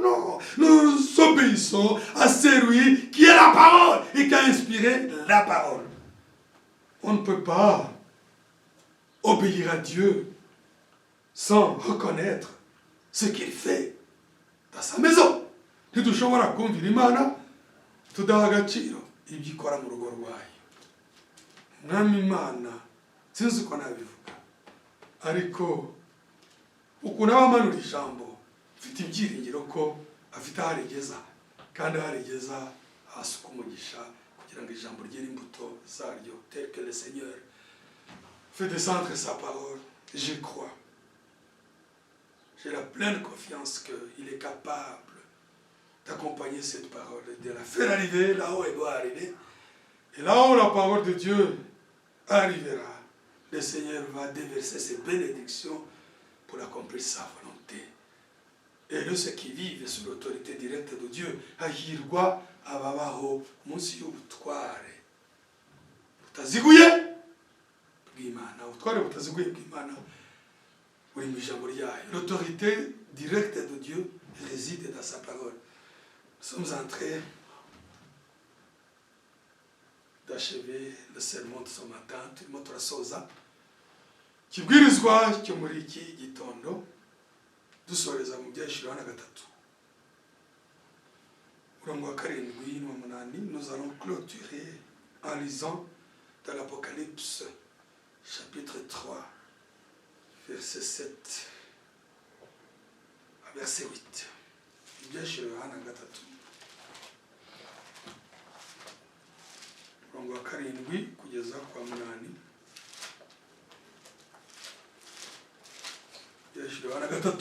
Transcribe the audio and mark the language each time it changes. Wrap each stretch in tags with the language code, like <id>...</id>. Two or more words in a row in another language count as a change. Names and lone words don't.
<fr>Non, nous obéissons à celui qui est la parole et qui a inspiré la parole. On ne peut pas obéir à Dieu sans reconnaître ce qu'il fait dans sa maison.</fr> <rw>Ntidushobora kumvira Imana tudaha agaciro ibyo ikora mu rugo rwayo. Mwami Imana sinzi uko nabivuga, ariko ukuntu abamanura ijambo mfite ibyiringiro ko afite aho arigeza, kandi aho arigeza hasuka umugisha kugira ngo ijambo ryere imbuto zaryo,</rw> <fr>tel que le Seigneur fait descendre sa parole. Je crois. J'ai la pleine confiance qu'il est capable d'accompagner cette parole, de la faire arriver là où elle doit arriver. Et là où la parole de Dieu arrivera, le Seigneur va déverser ses bénédictions pour accomplir sa volonté. Et ceux qui vivent sous l'autorité directe de Dieu,</fr> <rw>hahirwa ababaho munsi y'ubutware butaziguye bw'Imana. Ubutware butaziguye bw'Imana buri mu ijambo ryayo.</rw> <fr>L'autorité directe de Dieu réside dans sa parole. Nous sommes en train d'achever le sermon de ce matin.</fr> <rw>Turimo turasoza ikibwirizwa cyo muri iki gitondo dusoreza mu byashiro na gatatu. Umurongo wa 7 n'uwa 8,</rw> <fr>nous allons clôturer en lisant dans l'Apocalypse chapitre 3 verset 7 à verset 8.</fr> <rw>Ibyashiro na gatatu. Umurongo wa 7 kugeza kwa 8. Ibyashiro na gatatu.</rw>